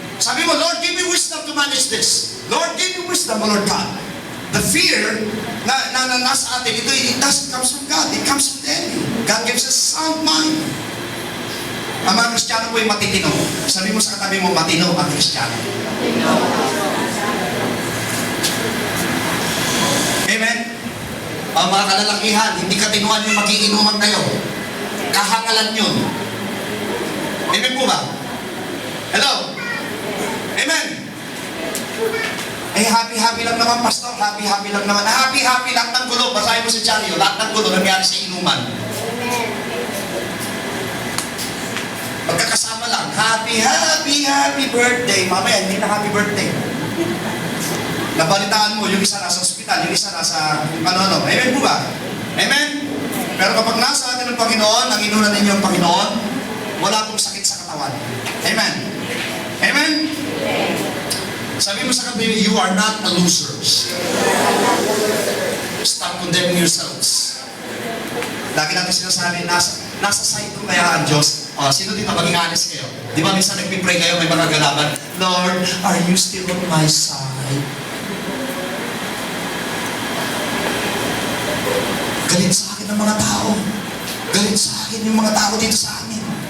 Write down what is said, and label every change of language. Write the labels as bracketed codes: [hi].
[tl] Sabi mo, [en] Lord, give me wisdom to manage this. Lord, give me wisdom, Lord God. The fear [tl] na nasa atin, [en] it doesn't come from God. It comes from the enemy. God gives us sound mind. [tl] Ang mga Kristiyano po ay matitino. Sabi mo sa katabi mo, matino ang Kristiyano. Amen? Ang mga kalalakihan, hindi katinuan yung magiinuman kayo. Kahangalan yun. Amen po ba? Hello? Amen? Happy lang naman, pastor. Happy lang naman. Happy lang ng gulo. Basahin mo si Chario. Lahat ng gulo nangyari sa inuman. Magkakasama lang. Happy birthday. Mamaya, hindi na happy birthday. Nabalitaan mo, yung isa nasa ospital, yung isa nasa ano. Amen po ba? Amen? Pero kapag nasa atin ng Panginoon, ang inunan ninyo ang Panginoon, wala pong sakit sa katawan. [en] Amen? Amen? [tl] Sabi mo sa katabi, [en] you are not a losers. Stop condemning yourselves. [tl] Lagi natin sinasabi, nasa side ko kaya ang Diyos. Sino dito maging honest kayo? Di ba minsan nagpipray kayo, may mga galaban, [en] Lord, are you still on my side? [tl] Galit sa akin ng mga tao. Galit sa akin yung mga tao dito sa amin.